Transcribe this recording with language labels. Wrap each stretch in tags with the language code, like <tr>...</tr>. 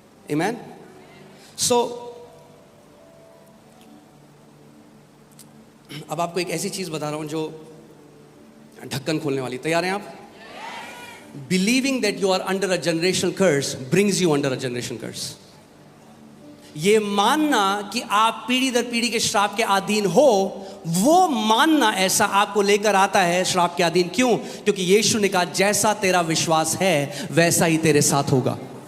<en>Amen?</en> <hi>So, अब आपको एक ऐसी चीज बता रहा हूं जो ढक्कन खोलने वाली। तैयार हैं आप?</hi> <en>Believing that you are under a generational curse brings you under a generational curse.</en> <hi>ये मानना कि आप पीढ़ी दर पीढ़ी के श्राप के अधीन हो, वो मानना ऐसा आपको लेकर आता है श्राप के अधीन। क्यों? क्योंकि यीशु ने कहा जैसा तेरा विश्वास है वैसा ही तेरे साथ होगा।</hi>